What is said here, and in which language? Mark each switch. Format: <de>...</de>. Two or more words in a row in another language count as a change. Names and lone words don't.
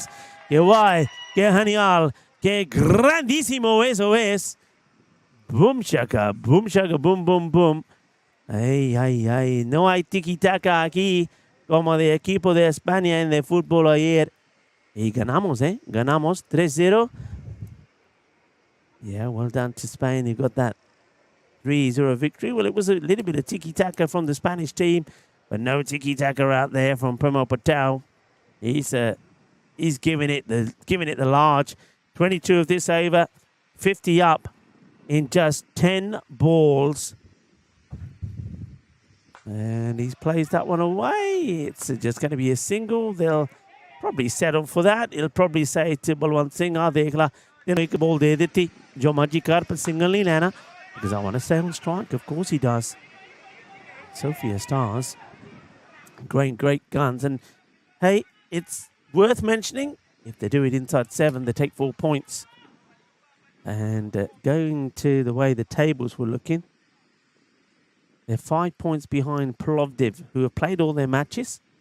<es>Que guay, que genial, que grandísimo eso es. Boom shaka, boom, boom, boom. Ay. No hay tiki-taka aquí como de equipo de España en el fútbol ayer. Y ganamos, Ganamos 3-0.</es> <en>Yeah, well done to Spain. You got that 3-0 victory. Well, it was a little bit of tiki-taka from the Spanish team, but no tiki-taka out there from Premo Patel. He's giving it the large. 22 of this over, 50 up in just 10 balls. And he's plays that one away. It's just going to be a single. They'll probably settle for that. He'll probably say to Balwant Singh,</en> <hi>देख ला, एक बॉल दे देती, जो मर्जी कर पर सिंगल नहीं लेना,</hi> <en>because I want to stay on strike. Of course he does. Sofia Stars. Great guns. And hey, it's worth mentioning, if they do it inside 7, they take 4 points. And going to the way the tables were looking, they're 5 points behind Plovdiv, who have played all their matches.</en>